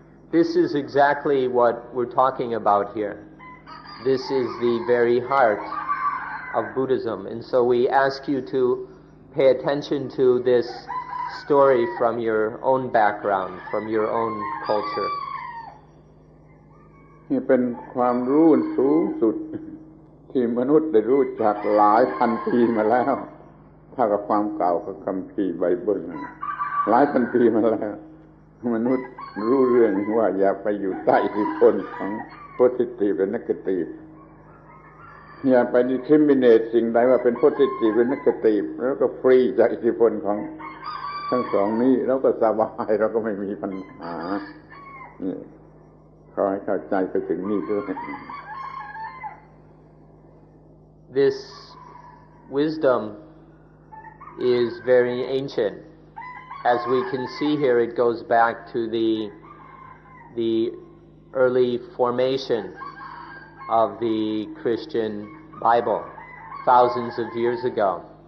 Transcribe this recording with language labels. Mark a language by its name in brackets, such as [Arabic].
[English] This is exactly what we're talking about here. This is the very heart of Buddhism. And so we ask you to pay attention to this story from your own background, from your own culture. [Thai] นี่เป็นความรู้สูงสุดที่มนุษย์ได้รู้จักหลายพันปีมาแล้วเท่ากับความเก่าของคัมภีร์ไบเบิลหลายพันปีมาแล้วมนุษย์รู้เรื่องว่าอย่าไปอยู่ใต้อิทธิพลของ positive และ negative อย่าไป discriminate สิ่งใดว่าเป็น positive หรือ negative แล้วก็ฟรีจากอิทธิพลของทั้งสองนี้แล้วก็สบายเราก็ไม่มีปัญหานี่ขอให้เข้าใจไปถึงนี่ด้วย [English] This wisdom is very ancient. As we can see here, it goes back to the early formation of the Christian Bible, thousands of years ago.